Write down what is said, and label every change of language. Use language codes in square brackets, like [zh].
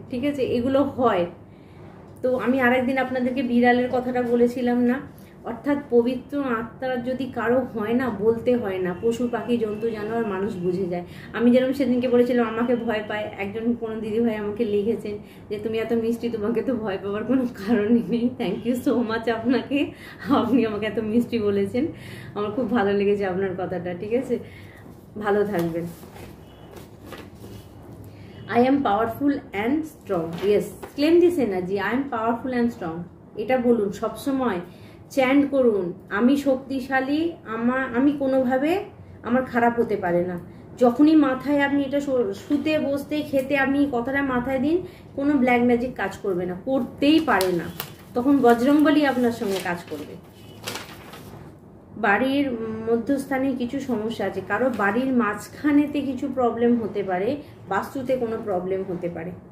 [bn] ঠিক আছে, এগুলো হয়। তো আমি আরেকদিন আপনাদেরকে বিড়ালের কথাটা বলেছিলাম না, অর্থাৎ পবিত্র আত্মার যদি কারো হয় না, বলতে হয় না, পশু পাখি জন্তু জানোয়ার মানুষ বুঝে যায়। আমি যেরকম সেদিনকে বলেছিলাম আমাকে ভয় পায়, একজন কোনো দিদিভাই আমাকে লিখেছেন যে তুমি এত মিষ্টি, তোমাকে তো ভয় পাওয়ার কোনো কারণই নেই। [en] thank you so much [bn] আপনাকে, আপনি আমাকে এত মিষ্টি বলেছেন, আমার খুব ভালো লেগেছে আপনার কথাটা। ঠিক আছে, ভালো থাকবেন। [en] I am powerful and strong. Yes, claim this energy. I am powerful and strong. [bn] এটা বলুন সব সময়, চ্যান্ট করুন, আমি শক্তিশালী, আমি কোনোভাবে আমার খারাপ হতে পারে না। যখনই মাথায় আপনি এটা শুতে বসতে খেতে আপনি কথাটা মাথায় দিন, কোনো ব্ল্যাক ম্যাজিক কাজ করবে না, করতেই পারে না। তখন বজরংবলী আপনার সঙ্গে কাজ করবে। বাড়ির মধ্যস্থানে কিছু সমস্যা আছে, কারো বাড়ির মাঝখানেতে কিছু প্রবলেম হতে পারে, বাস্তুতে কোনো প্রবলেম হতে পারে।